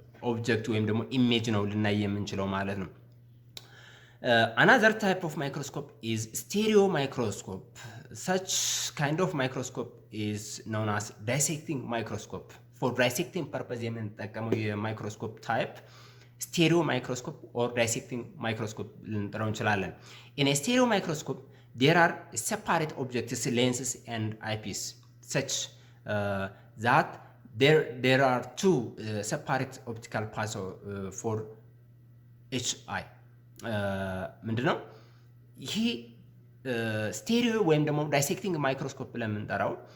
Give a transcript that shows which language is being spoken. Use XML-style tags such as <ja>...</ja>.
<am>ኦብጀክት ወይም ደግሞ ኢሜጅ ነው ልናይ የምንችለው ማለት ነው።</am> <en>Another type of microscope is stereo microscope. Such kind of microscope is known as dissecting microscope. For dissecting purpose</en> <am>የምንጠቀመው የማይክሮስኮፕ ታይፕ</am> <en>stereo microscope or dissecting microscope</en> <am>ልንጠራው እንችላለን።</am> <en>In a stereo microscope there are separate objects, lenses and eyepiece, such that there are two separate optical paths for each eye.</en> <am>ምንድነው ይሄ ስቴሪዮ ወይም ደግሞ ዳይሴክቲንግ ማይክሮስኮፕ ብለን የምንጠራው?</am>